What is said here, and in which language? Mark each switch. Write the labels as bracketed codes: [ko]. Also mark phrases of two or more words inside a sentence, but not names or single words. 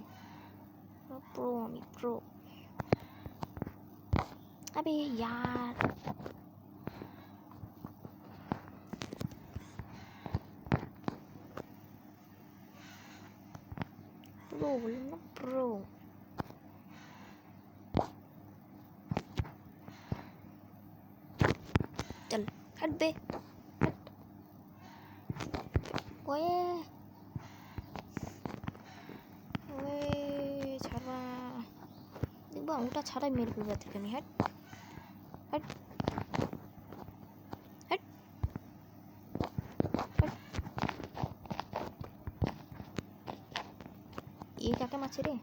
[bn] প্রো, আমি প্রো। [hi] अबे यार [bn] প্রো বললাম না, প্রো। [hi] चल हट बे, हट। [bn] ओए ओए ছাড়া দেখবো ওটা ছাড়াই মেরে ফেলবো থেকে আমি। হ্যাট হ্যাট হ্যাট হ্যাট। এই কাকে মারছে রে?